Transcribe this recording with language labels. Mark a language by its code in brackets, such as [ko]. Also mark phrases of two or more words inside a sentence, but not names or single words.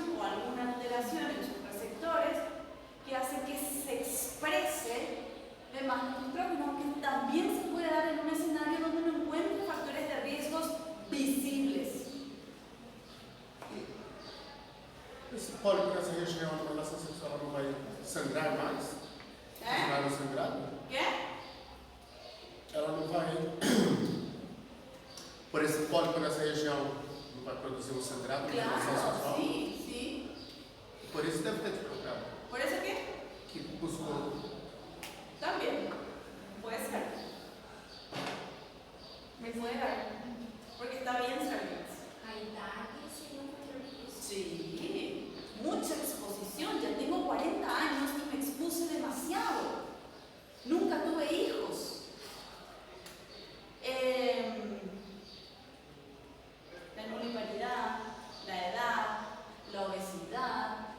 [es] alguna alteración en sus receptores que hace que se exprese de más estrógeno, que también se puede dar en un escenario donde no encuentre factores de riesgos visibles. [pt] Esse pólipo nessa região da relação sexual não vai sangrar mais? Continuar sangrando? [es] ¿Qué? [pt] Ela não vai. Por esse pólipo nessa região, não vai produzir um sangrado na relação [es] Claro, [pt] sexual? [es] sí, sí. [pt] Por isso deve ter te procurado. [es] ¿Por eso qué? [pt] Que buscou. [es] También. Puede ser. Me puede dar. Porque está bien servidas. [pt] A idade seria um fator de risco. [es] Sí, mucha exposición. Ya tengo 40 años y me expuse demasiado. Nunca tuve hijos. La nulliparidad, la edad, la obesidad.